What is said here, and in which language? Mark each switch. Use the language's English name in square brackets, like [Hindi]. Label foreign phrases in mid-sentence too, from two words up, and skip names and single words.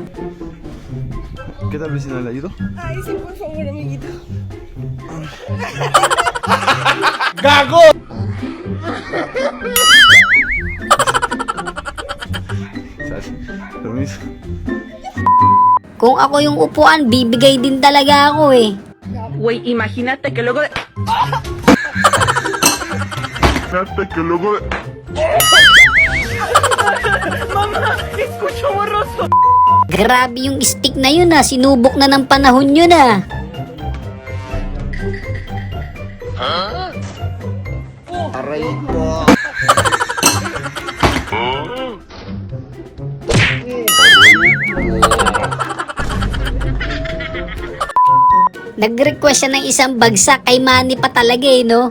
[Spanish] ¿Qué tal vecina? ¿Le ayudo? Ay, sí, por favor, amiguito. [Filipino] ¡Gago! [Spanish] Permiso. [Filipino] Kung ako yung upuan, bibigay din talaga ako eh. [Spanish] Güey, imagínate que luego... Mamá, escucho borroso. [Filipino] Grabe yung stick na yun ah, sinubok na ng panahon yun ah. Aray ko. Nag-request siya ng isang bagsak kay Manny pa talaga eh, no?